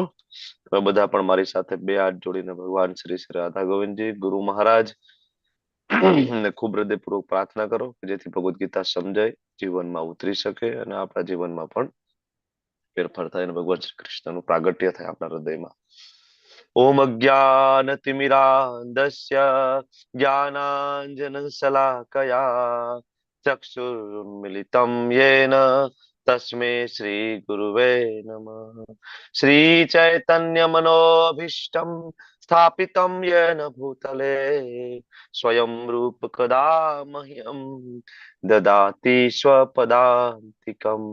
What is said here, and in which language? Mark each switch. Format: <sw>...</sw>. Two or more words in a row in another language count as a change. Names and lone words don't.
<gu>તો બધા પણ મારી સાથે બે હાથ જોડીને ભગવાન શ્રી શ્રી રાધા ગોવિંદજી ગુરુ મહારાજ ને ખૂબ હૃદયપૂર્વક પ્રાર્થના કરો કે જેથી ભગવદ ગીતા સમજાય, જીવનમાં ઉતરી શકે અને આપણા જીવનમાં પણ ફેરફાર થાય અને ભગવાન શ્રી કૃષ્ણનું પ્રાગટ્ય થાય આપણા હૃદયમાં।</gu> <sa>ओम अज्ञानतिमिरान्धस्य ज्ञानाञ्जनशलाकया चक्षुर्मिलितं येन तस्मै श्रीगुरुवे नमः। श्रीचैतन्यमनोभीष्टं स्थापितं येन भूतले स्वयं रूप कदा मह्यं ददाति स्वपदान्तिकम्।</sa>